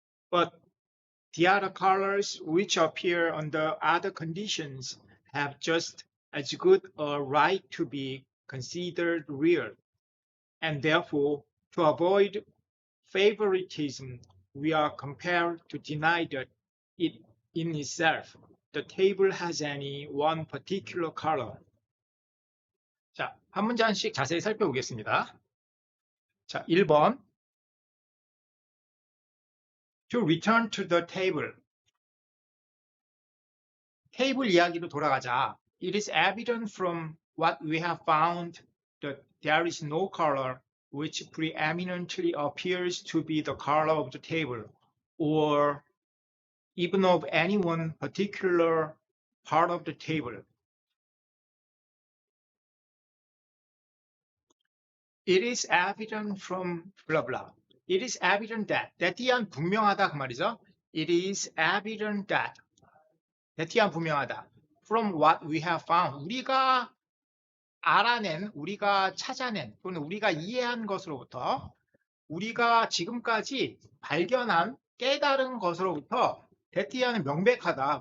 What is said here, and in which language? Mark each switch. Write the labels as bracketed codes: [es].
[en] But the other colors which appear under other conditions have just as good a right to be considered real, and therefore, to avoid favoritism, we are compelled to deny that it in itself, the table has any one particular color. [ko] 자, 한 문장씩 자세히 살펴보겠습니다. 자, 1번. [en] To return to the table. [ko] 테이블 이야기로 돌아가자. [en] It is evident from what we have found that there is no color which preeminently appears to be the color of the table, or even of any one particular part of the table. It is evident from blah blah. It is evident that. [ko] that이 한 분명하다 그 말이죠. [en] It is evident that. [ko] that이 한 분명하다. [en] From what we have found. [ko] 우리가 알아낸, 우리가 찾아낸 또는 우리가 이해한 것으로부터 우리가 지금까지 발견한 깨달은 것으로부터 that이하는 명백하다.